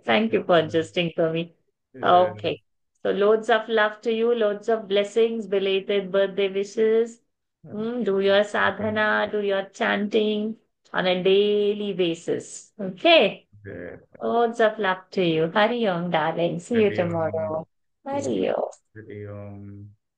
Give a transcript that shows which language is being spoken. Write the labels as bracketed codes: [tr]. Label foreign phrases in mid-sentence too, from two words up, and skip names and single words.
[en] Thank you for adjusting for me. Yeah. Okay. So loads of love to you, loads of blessings, belated birthday wishes. Do your sadhana, do your chanting on a daily basis. Okay. Yeah. Loads of love to you. [sa] Hari Om, [en] darling. See you [sa] Hariom. [en] tomorrow. [sa] Hari Om. Hariom.